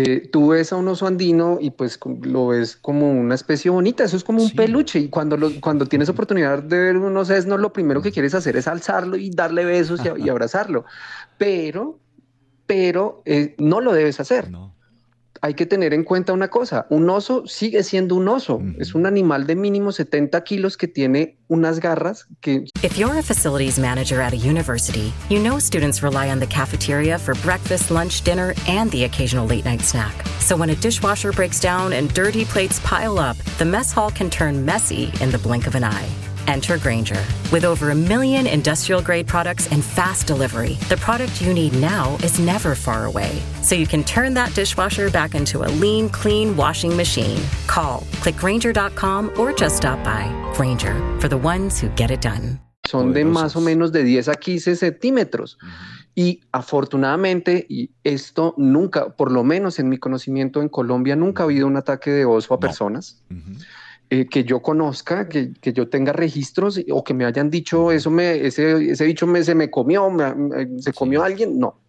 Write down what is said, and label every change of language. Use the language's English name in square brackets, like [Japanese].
[Spanish] tú ves a un oso andino y pues lo ves como una especie bonita, eso es como un peluche y cuando tienes oportunidad de ver un osesno, lo primero que quieres hacer es alzarlo y darle besos y abrazarlo, pero no lo debes hacer. No. Hay que tener en cuenta una cosa, un oso sigue siendo un oso, es un animal de mínimo 70 kilos que tiene unas garras que... [English] If you're a facilities manager at a university, you know students rely on the cafeteria for breakfast, lunch, dinner, and the occasional late night snack. So when a dishwasher breaks down and dirty plates pile up, the mess hall can turn messy in the blink of an eye. Enter Grainger. With over 1 million industrial-grade products and fast delivery, the product you need now is never far away. So you can turn that dishwasher back into a lean, clean washing machine. Call, click Grainger.com or just stop by. Grainger, for the ones who get it done. [Spanish] Son de más o menos de 10 a 15 centímetros. Y afortunadamente, y esto nunca, por lo menos en mi conocimiento en Colombia, nunca ha habido un ataque de oso a personas. Que yo conozca, que yo tenga registros o que me hayan dicho ese bicho se me comió, se comió a alguien, no.